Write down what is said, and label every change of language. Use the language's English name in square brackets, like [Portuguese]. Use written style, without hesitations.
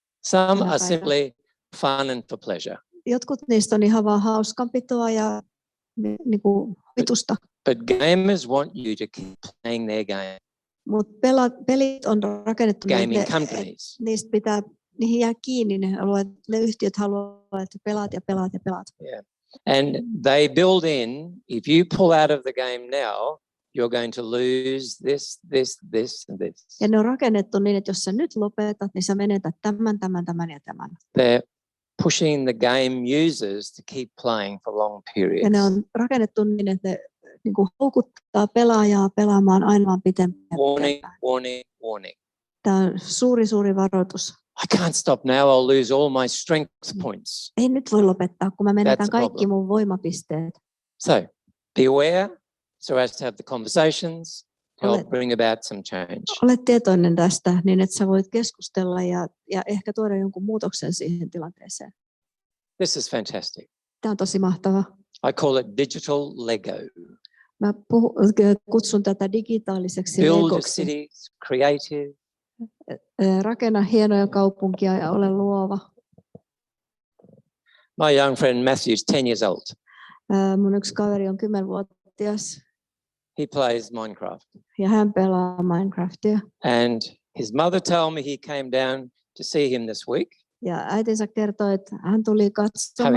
[English] Some are simply fun and for pleasure. [Finnish] Jotkut niistä on ihan vaan hauskanpitoa ja niinku vitusta. [English] But gamers want you to keep playing their game. [Finnish] Mutta pelit on rakennettu, [English] gaming companies. [Finnish] niihin jää kiinni, ne yhtiöt haluavat, että pelaat. [English] Yeah. And they build in, if you pull out of the game now, you're going to lose this, and this. [Finnish] Ja ne on rakennettu niin, että jos sä nyt lopetat, niin sä menetät tämän ja tämän. [English] They're pushing the game users to keep playing for long periods. [Finnish] Ja ne on rakennettu niin, että ne niin kuin houkuttaa pelaajaa pelaamaan aina pitempään. [English] Warning. [Finnish] Tämä on suuri varoitus. [English] I can't stop now, I'll lose all my strength points. [Finnish] Ei nyt voi lopettaa, kun mä menetän kaikki mun voimapisteet. [English] So, be aware, so as to have the conversations, help bring about some change. [Finnish] Ole tietoinen tästä, niin että sä voit keskustella ja ehkä tuoda jonkun muutoksen siihen tilanteeseen. [English] This is fantastic. [Finnish] Tämä on tosi mahtava. [English] I call it digital Lego. [Finnish] Mä kutsun tätä digitaaliseksi [English] Build [Finnish] legoksi. [English] cities, creative. [Finnish] Rakenna hienoja kaupunkia ja ole luova. [English] My young friend Matthew is 10 years old. [Finnish] Mun yksi kaveri on 10-vuotias. [English] He plays Minecraft. [Finnish] Ja hän pelaa Minecraftia. [English] And his mother told me he came down to see him this week. [Finnish] Ja äitinsä kertoi, että hän tuli katsomaan